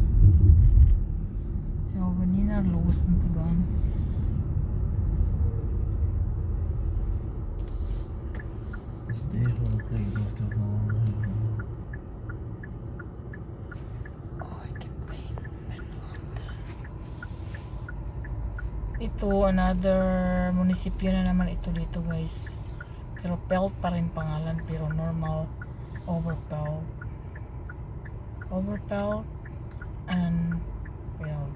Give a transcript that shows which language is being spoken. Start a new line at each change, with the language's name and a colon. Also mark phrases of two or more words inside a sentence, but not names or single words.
Dutch: Ja, we hoeven niet naar Loosden te gaan. Nee, wat ligt nog te gaan. Oh, ik heb pijn op mijn handen.
Filipino: Ito, another munisipyo na naman ito dito guys. Pero Pelt pa rin pangalan, pero normal Overpelt. Overpelt and Pelt.